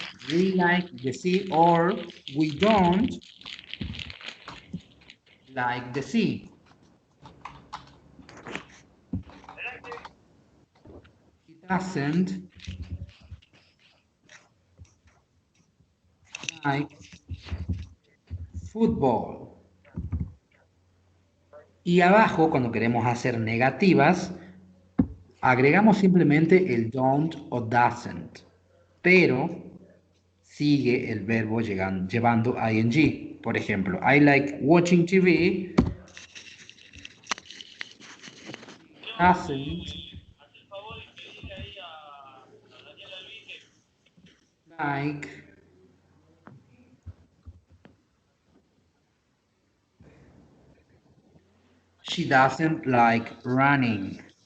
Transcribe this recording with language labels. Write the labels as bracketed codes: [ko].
[en] We like the sea, or we don't like the sea. He doesn't like football. [es] Y abajo, cuando queremos hacer negativas, agregamos simplemente el don't o doesn't, pero sigue el verbo llevando ing. [en] Por ejemplo, I like watching TV, doesn't like, she doesn't like running.